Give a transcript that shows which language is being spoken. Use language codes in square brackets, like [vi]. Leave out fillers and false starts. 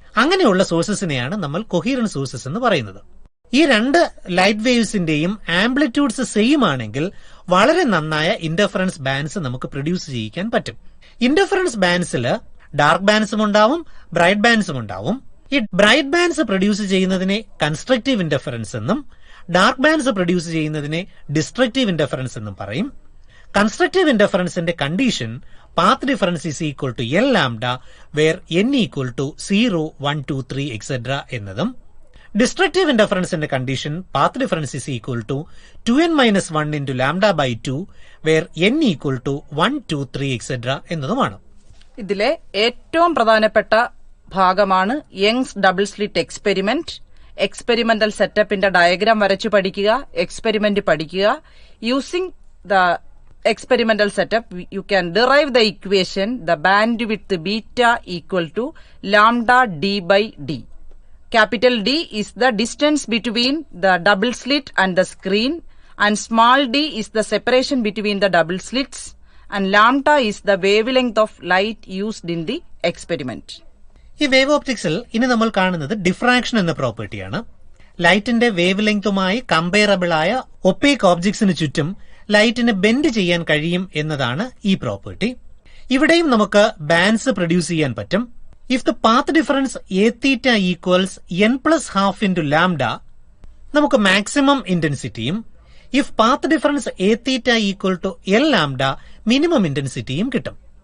[ml] അങ്ങനെയുള്ള സോഴ്സസിനെയാണ് നമ്മൾ കൊഹീറന്റ് സോഴ്സസ് എന്ന് പറയുന്നത്. ഈ രണ്ട് ലൈറ്റ് വേവ്സിന്റെയും ആംപ്ലിറ്റ്യൂഡ്സ് സെയിം ആണെങ്കിൽ വളരെ നന്നായ ഇന്റർഫറൻസ് ബാൻഡ്സ് നമുക്ക് പ്രൊഡ്യൂസ് ചെയ്യിക്കാൻ പറ്റും. ഇന്റർഫറൻസ് ബാൻഡ്സിൽ ഡാർക്ക് ബാൻഡ്സും ഉണ്ടാവും, ബ്രൈറ്റ് ബാൻഡ്സും ഉണ്ടാവും. ഈ ബ്രൈറ്റ് ബാൻഡ്സ് പ്രൊഡ്യൂസ് ചെയ്യുന്നതിനെ കൺസ്ട്രക്റ്റീവ് ഇന്റർഫറൻസ് എന്നും ഡാർക്ക് ബാൻഡ്സ് പ്രൊഡ്യൂസ് ചെയ്യുന്നതിനെ ഡിസ്ട്രക്റ്റീവ് ഇന്റർഫറൻസ് എന്നും പറയും. Constructive ഇന്റർഫറൻസിന്റെ condition [en] path difference is equal to L lambda where n equal to 0, 1, 2, 3 etc. [ml] എന്നതും destructive ഇന്റർഫറൻസിന്റെ condition [en] Path difference is equal to 2n minus 1 into lambda by 2 where n equal to 1, 2, 3 etc. [ml] എന്നതുമാണ്. ഇതിലെ ഏറ്റവും പ്രധാനപ്പെട്ട ഭാഗമാണ് Young's double slit experiment. Experimental സെറ്റപ്പിന്റെ diagram വരച്ചു പഠിക്കുക, experiment പഠിക്കുക. [en] Using the experimental setup you can derive the equation the bandwidth beta equal to lambda d by d. Capital D is the distance between the double slit and the screen and small d is the separation between the double slits and lambda is the wavelength of light used in the experiment. [ml] ഈ wave ഓപ്റ്റിക്സിൽ ഇനി നമ്മൾ കാണുന്നത് diffraction എന്ന പ്രോപ്പർട്ടിയാണ്. ലൈറ്റിന്റെ wave ലെങ്തുമായി comparable ആയ opaque ഓബ്ജക്ട്സിന് ചുറ്റും ലൈറ്റിന് bend ചെയ്യാൻ കഴിയും എന്നതാണ് ഈ പ്രോപ്പർട്ടി. ഇവിടെയും നമുക്ക് ബാൻഡ്സ് പ്രൊഡ്യൂസ് ചെയ്യാൻ പറ്റും. [en] if the path difference a theta equals n plus half into lambda [ml] നമുക്ക് maximum ഇന്റൻസിറ്റിയും [en] if path difference a theta equal to l lambda [ml] minimum ഇന്റൻസിറ്റിയും കിട്ടും.